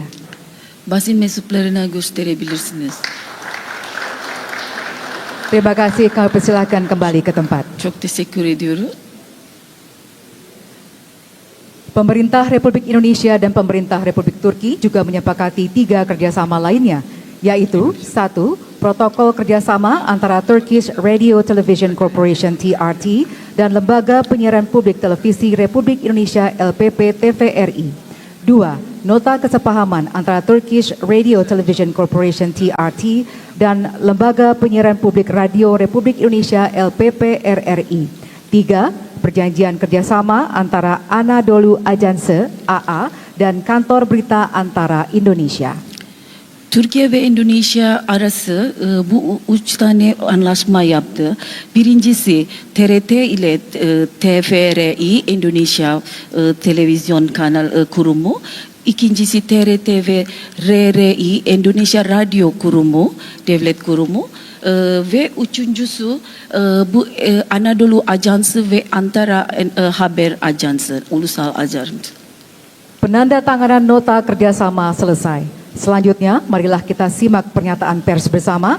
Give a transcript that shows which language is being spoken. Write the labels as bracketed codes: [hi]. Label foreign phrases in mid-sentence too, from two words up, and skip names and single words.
[tr] Basın mensuplarına gösterebilirsiniz. [id] Terima kasih, kami persilakan kembali ke tempat. [tr] Çok teşekkür ediyorum. [id] Pemerintah Republik Indonesia dan Pemerintah Republik Turki juga menyepakati 3 kerjasama lainnya, yaitu 1. Protokol kerjasama antara Turkish Radio Television Corporation TRT dan Lembaga Penyiaran Publik Televisi Republik Indonesia LPP TVRI. 2. Nota kesepahaman antara Turkish Radio Television Corporation TRT dan Lembaga Penyiaran Publik Radio Republik Indonesia LPP RRI. 3. Perjanjian kerjasama antara Anadolu Ajansı AA dan Kantor Berita Antara Indonesia. [tr] Türkiye ve Endonezya arası bu 3 tane anlaşma yaptı. Birincisi TRT ile TVRI Endonezya Televizyon Kanal Kurumu. İkincisi TRT ve RRI Endonezya Radyo Kurumu, Devlet Kurumu. Ve üçüncüsü bu Anadolu Ajansı ve Antara Haber Ajansı, Ulusal Ajansı. [id] Penandatanganan nota kerjasama selesai. Selanjutnya, marilah kita simak pernyataan pers bersama.